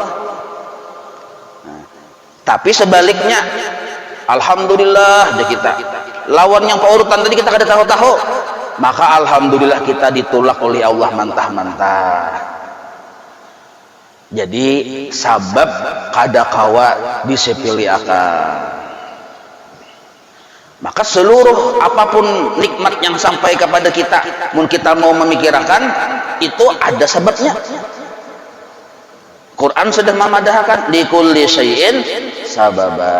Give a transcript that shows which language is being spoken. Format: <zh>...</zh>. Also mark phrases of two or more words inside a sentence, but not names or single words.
<bjn>Nah, tapi sebaliknya alhamdulillah aja kita lawan yang paurutan tadi kita kada tahu-tahu, maka alhamdulillah kita ditolak oleh Allah mantah-mantah. Jadi sabab kada kawa disepeleakan.</bjn> <id>Maka seluruh apapun nikmat yang sampai kepada kita, mun kita mau memikirkan, itu ada sebabnya. Quran sudah memadahkan di</id> <ar>kulli syai'in sababa.</ar>